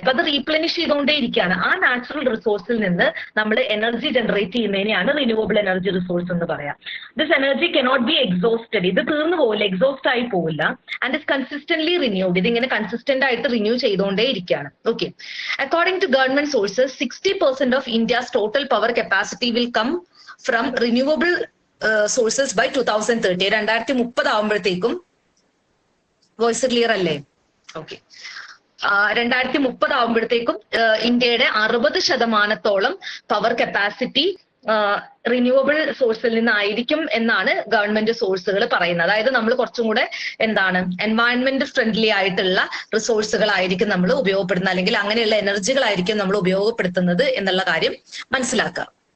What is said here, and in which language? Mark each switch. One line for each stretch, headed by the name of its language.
Malayalam: അപ്പൊ അത് റീപ്ലെനിഷ് ചെയ്തുകൊണ്ടേ ഇരിക്കുകയാണ്. ആ നാച്ചുറൽ റിസോഴ്സിൽ നിന്ന് നമ്മൾ energy generate ചെയ്യുന്നതിനെയാണ് renewable energy resource എന്ന് പറയാം.
English: this energy cannot be exhausted,
Malayalam: ഇത് തീർന്നു പോവില്ല, എക്സോസ്റ്റ് ആയി പോവില്ല.
English: and is consistently renewed,
Malayalam: ഇതിങ്ങനെ കൺസിസ്റ്റന്റ് ആയിട്ട് റിന്യൂ ചെയ്തുകൊണ്ടേ ഇരിക്കുകയാണ്.
English: Okay. According to government sources, 60% of India's total power capacity will come from renewable sources by 2030.
Malayalam: 2030 ആവുമ്പോഴത്തേക്കും, വോയിസ് ക്ലിയർ അല്ലേ? ഓക്കെ, 2030 ആവുമ്പോഴത്തേക്കും ഇന്ത്യയുടെ 60% പവർ കപ്പാസിറ്റി റിന്യൂവബിൾ സോഴ്സിൽ നിന്നായിരിക്കും എന്നാണ് ഗവൺമെന്റ് സോഴ്സുകൾ പറയുന്നത്. അതായത് നമ്മൾ കുറച്ചും കൂടെ എൻവയൺമെന്റ് ഫ്രണ്ട്ലി ആയിട്ടുള്ള റിസോഴ്സുകളായിരിക്കും നമ്മൾ ഉപയോഗപ്പെടുത്തുന്നത്, അല്ലെങ്കിൽ അങ്ങനെയുള്ള എനർജികളായിരിക്കും നമ്മൾ ഉപയോഗപ്പെടുത്തുന്നത് എന്നുള്ള കാര്യം മനസ്സിലാക്കുക.